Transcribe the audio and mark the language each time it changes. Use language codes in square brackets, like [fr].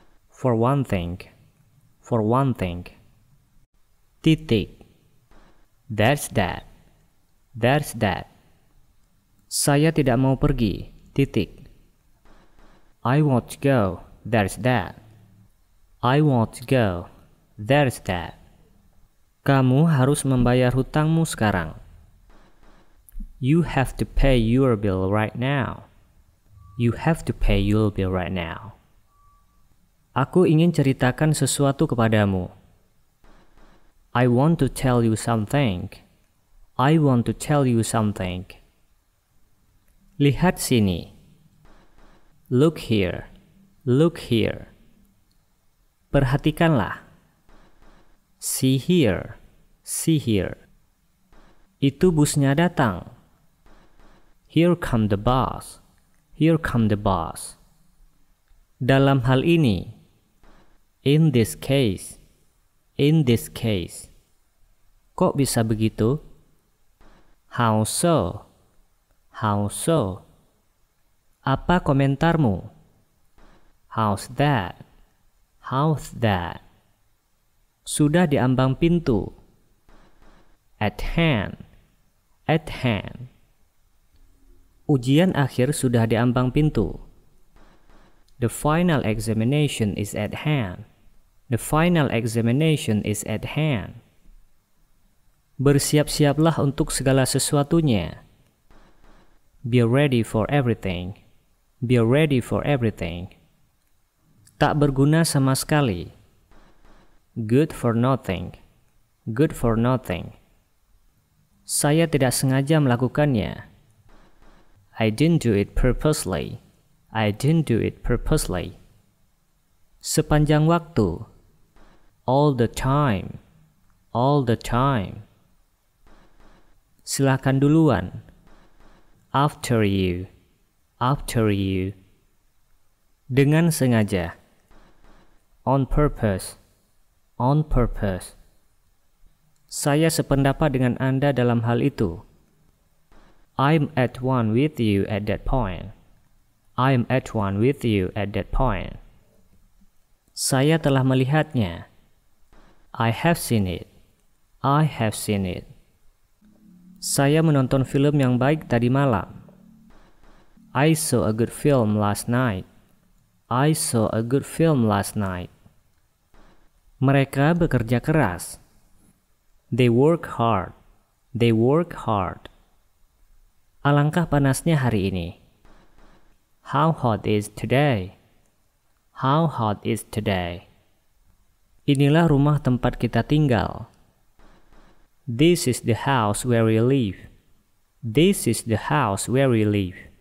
[en] For one thing. For one thing. [id] Titik. [en] That's that. That's that. [id] Saya tidak mau pergi. Titik. [en] I want to go. There's that. I want to go. There's that. [id] Kamu harus membayar hutangmu sekarang. [en] You have to pay your bill right now. You have to pay your bill right now. [id] Aku ingin ceritakan sesuatu kepadamu. [en] I want to tell you something. I want to tell you something. [id] Lihat sini. [en] Look here. Look here. [id] Perhatikanlah. [en] See here. See here. [id] Itu busnya datang. [en] Here come the bus. Here come the bus. [id] Dalam hal ini. [en] In this case. In this case. [id] Kok bisa begitu? [en] How so? How so? [id] Apa komentarmu? [en] How's that? How's that? [id] Sudah di ambang pintu. [en] At hand. At hand. [id] Ujian akhir sudah di ambang pintu. [en] The final examination is at hand. The final examination is at hand. [id] Bersiap-siaplah untuk segala sesuatunya. [en] Be ready for everything. Be ready for everything. [id] Tak berguna sama sekali. [en] Good for nothing. Good for nothing. [id] Saya tidak sengaja melakukannya. [en] I didn't do it purposely. I didn't do it purposely. [id] Sepanjang waktu. [en] All the time. All the time. [id] Silakan duluan. [en] After you. After you. [id] Dengan sengaja. [en] On purpose. On purpose. [id] Saya sependapat dengan Anda dalam hal itu. [en] I'm at one with you at that point. I'm at one with you at that point. [id] Saya telah melihatnya. [en] I have seen it. I have seen it. [id] Saya menonton film yang baik tadi malam. [en] I saw a good film last night. I saw a good film last night. [id] Mereka bekerja keras. [en] They work hard. They work hard. [id] Alangkah panasnya hari ini. [en] How hot is today? How hot is today? [id] Inilah rumah tempat kita tinggal. [en] This is the house where we live. This is the house where we live.